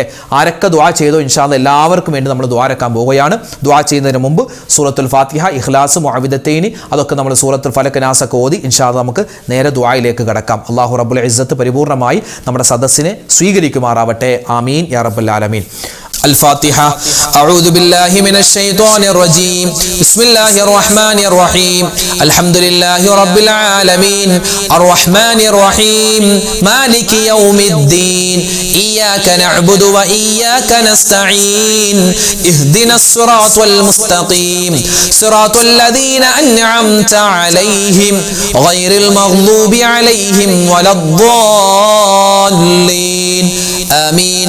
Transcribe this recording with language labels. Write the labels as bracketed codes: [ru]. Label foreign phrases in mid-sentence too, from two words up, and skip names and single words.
[ml] ആരൊക്കെ ദുആ ചെയ്തോ [ar] إن شاء الله [ml] എല്ലാവർക്കും വേണ്ടി നമ്മൾ ദുആരക്കാൻ പോവുകയാണ്. ദുആ ചെയ്യുന്നതിന് മുമ്പ് സൂറത്തുൽ ഫാത്തിഹ, ഇഖ്ലാസ്, മുഅവ്വിദത്തൈനി അതൊക്കെ നമ്മൾ സൂറത്തുൽ ഫലക്, നാസ് ഒക്കെ ഓതി [ar] إن شاء الله [ml] നമുക്ക് നേരെ ദുആയിലേക്ക് കടക്കാം. [ar] الله رب العزة [ml] പരിപൂർണമായി നമ്മുടെ സദസ്സിനെ സ്വീകരിക്കുമാറാവട്ടെ. [ar] آمين يا رب العالمين. الفاتحة. أعوذ بالله من الشيطان الرجيم. بسم الله الرحمن الرحيم. الحمد لله رب العالمين الرحمن الرحيم مالك يوم الدين إياك نعبد وإياك نستعين اهدنا الصراط المستقيم صراط الذين أنعمت عليهم غير المغضوب عليهم ولا الضالين آمين.